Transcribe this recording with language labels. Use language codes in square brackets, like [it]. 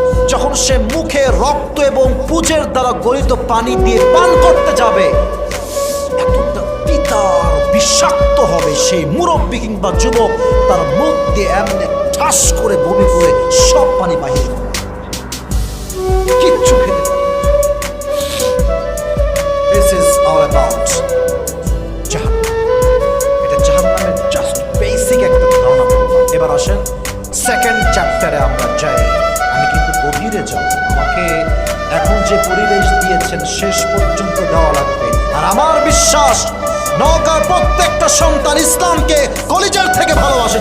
[bn] যখন সে মুখে রক্ত এবং পুজের দ্বারা গলিত পানি দিয়ে পান করতে যাবে, এতটা পিতার বিষাক্ত হবে, সেই মুরব্বী কিংবা যুবক তার মুখ দিয়ে এমনি ঠাস করে বমি করে সব পানি বাহির করে, কিচ্ছু খেতে পারে। [en] This is all about জাহান্নাম। [bn] এটা জাহান্নামের জাস্ট বেসিক একটা ধারণা বললাম। এবার আসেন সেকেন্ড চ্যাপ্টারে আমরা যাই। আমি কিন্তু গভীরে যাব, আমাকে এখন যে পরিবেশ দিয়েছেন শেষ পর্যন্ত দেওয়া লাগবে। আর আমার বিশ্বাস নওগাঁর প্রত্যেকটা সন্তান ইসলামকে কলিজার থেকে ভালোবাসে।